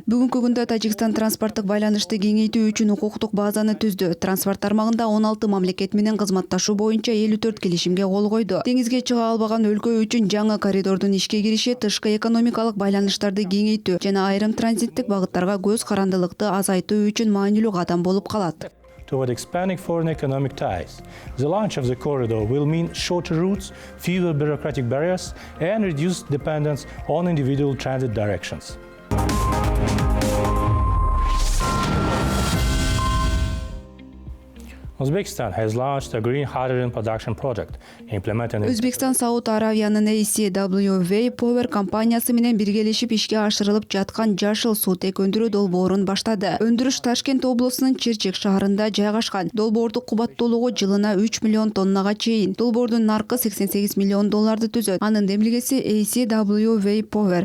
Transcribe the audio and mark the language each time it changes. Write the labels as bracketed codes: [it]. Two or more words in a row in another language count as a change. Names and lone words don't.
[ky] Бүгүнкү күндө Тажикстан транспорттук байланышты кеңейтүү үчүн укуктук базаны түздү. Транспорт тармагында 16 мамлекет менен кызматташуу боюнча 54 келишимге кол койду. Деңизге чыга албаган өлкө үчүн жаңы коридордун ишке кириши тышкы экономикалык байланыштарды кеңейтүү жана айрым транзиттик багыттарга көз карандылыкты азайтуу үчүн маанилүү кадам болуп калат. [en] Toward expanding foreign economic ties. The launch of the corridor will mean shorter routes, fewer bureaucratic barriers, and reduced dependence on individual transit directions. Uzbekistan has launched a green hydrogen production project implementing. [ky] Өзбекстан Сауд Аравиянын ACWV Power компаниясы менен биргелешип ишке ашырылып жаткан жашыл суутек өндүрүү долбоорун баштады. Өндүрүш Ташкент облусунун Черчек шаарында жайгашкан. Долбоордун кубаттуулугу жылына 3 миллион тоннага чейин. Долбоордун наркы $88 миллион түзөт. Анын демилгеси ACWV Power.